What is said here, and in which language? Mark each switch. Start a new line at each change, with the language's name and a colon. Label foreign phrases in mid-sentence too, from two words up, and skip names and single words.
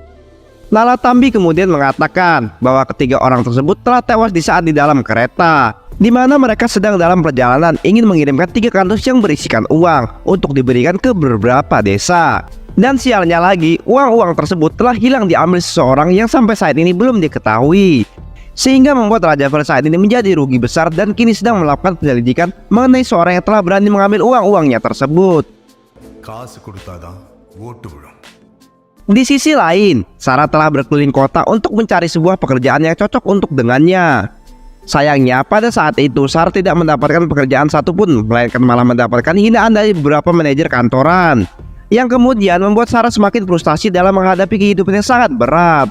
Indonesian: Nalatambi kemudian mengatakan bahwa ketiga orang tersebut telah tewas di saat di dalam kereta, di mana mereka sedang dalam perjalanan ingin mengirimkan 3 kardus yang berisikan uang untuk diberikan ke beberapa desa. Dan sialnya lagi, uang-uang tersebut telah hilang diambil seseorang yang sampai saat ini belum diketahui. Sehingga membuat Raja Vel saat ini menjadi rugi besar dan kini sedang melakukan penyelidikan mengenai seorang yang telah berani mengambil uang-uangnya tersebut.
Tamil: காசு கொடுத்தாதான் ஓட்டு விழும்.
Indonesian: Di sisi lain, Sarah telah berkeliling kota untuk mencari sebuah pekerjaan yang cocok untuk dengannya. Sayangnya pada saat itu Sarah tidak mendapatkan pekerjaan satupun, melainkan malah mendapatkan hinaan dari beberapa manajer kantoran, yang kemudian membuat Sarah semakin frustasi dalam menghadapi kehidupan yang sangat berat.